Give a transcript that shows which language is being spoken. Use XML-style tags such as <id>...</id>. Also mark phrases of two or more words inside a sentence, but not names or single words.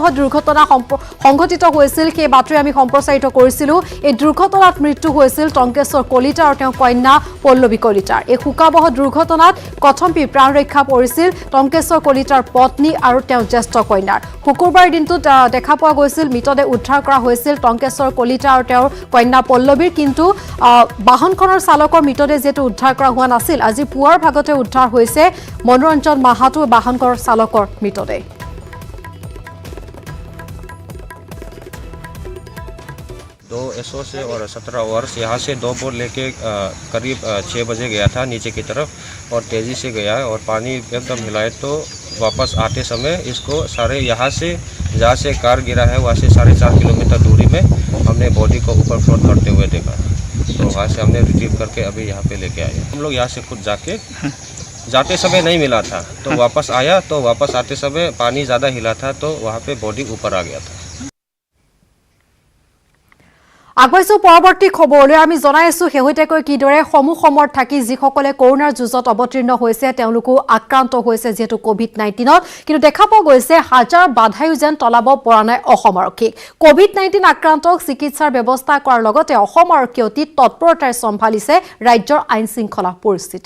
<as>দুৰ্ঘটনা সংঘটিত হৈছিল সেই বাতৰি আমি সম্প্ৰচাৰিত কৰিছিলো এই দুৰ্ঘটনাত মৃত্যু হৈছিল টংকেশ্বৰ কলিতা আৰু তেওঁৰ কন্যা পল্লৱী কলিতাৰ এই হুকাবহ দুৰ্ঘটনাত কথম্পি প্ৰাণ ৰক্ষা পৰিছিল টংকেশ্বৰ কলিতাৰ পত্নী আৰু তেওঁৰ জ্যেষ্ঠ কন্যাৰ শুকুৰবাৰ দিনটোত দেখা পোৱা গৈছিল মৃতদেহ উদ্ধাৰ কৰা হৈছিল টংকেশ্বৰ কলিতা আৰু তেওঁৰ কন্যা পল্লৱীৰ কিন্তু বাহনখনৰ চালকৰ মৃতদেহ যেটো উদ্ধাৰ কৰা হোৱা নাছিল আজি পুৱাৰ ভাগতে উদ্ধাৰ হৈছে মনোৰঞ্জন মাহাতো বাহনখনৰ চালকৰ মৃতদেহ</as> <hi>दो एसओ से और 17 वर्ष यहाँ से 2 बोट लेके करीब 6 बजे गया था नीचे की तरफ और तेज़ी से गया और पानी एकदम हिलाए तो वापस आते समय इसको सारे यहाँ से जहाँ से कार गिरा है वहाँ से 4.5 किलोमीटर दूरी में हमने बॉडी को ऊपर फ्लोट करते हुए देखा तो वहाँ से हमने रिट्रीव करके अभी यहाँ पे लेके आए हम लोग यहाँ से खुद जाते समय नहीं मिला था तो वापस आया तो वापस आते समय पानी ज़्यादा हिला था तो वहाँ पे बॉडी ऊपर आ गया था</hi> <as>আগবাইছো পৰৱৰ্তী খবৰলৈ আমি জনাই আছো শেহতীয়াকৈ কিদৰে সমুখমত থাকি যিসকলে কৰোনাৰ যুঁজত অৱতীৰ্ণ হৈছে তেওঁলোকো আক্ৰান্ত হৈছে যেহেতু কোভিড 19ত কিন্তু দেখা পোৱা গৈছে হাজাৰ বাধায়ো যেন তলাব পৰা নাই অসম আৰক্ষী কোভিড 19 আক্ৰান্তক চিকিৎসাৰ ব্যৱস্থা কৰাৰ লগতে অসম আৰক্ষী অতি তৎপৰতাৰে সম্ভালিছে ৰাজ্যৰ আইন শৃংখলা পৰিস্থিতি</as>